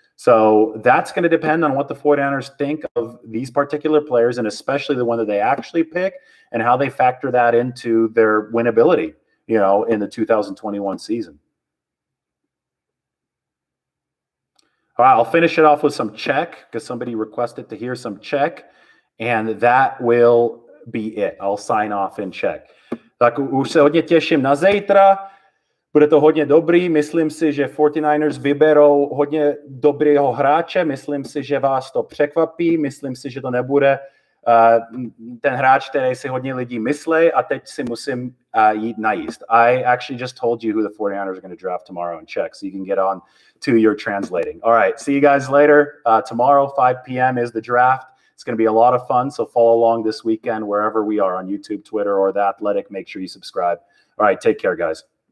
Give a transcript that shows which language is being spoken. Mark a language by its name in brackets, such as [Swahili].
[English] So that's going to depend on what the 49ers think of these particular players, and especially the one that they actually pick, and how they factor that into their winnability, in the 2021 season. All right, I'll finish it off with some check because somebody requested to hear some check, and that will be it. I'll sign off in check. [Czech] Tak už se hodně těším na zítra. Bude to hodně dobrý. Myslím si, že 49ers vyberou hodně dobrého hráče. Myslím si, že vás to překvapí. Myslím si, že to nebude ten hráč, který si hodně lidí myslí, a teď si musím jít najíst. [English] I actually just told you who the 49ers are going to draft tomorrow in check, so you can get on to your translating. All right, see you guys later. Tomorrow, 5 p.m. is the draft. It's going to be a lot of fun, so follow along this weekend wherever we are on YouTube, Twitter, or The Athletic. Make sure you subscribe. All right, take care, guys.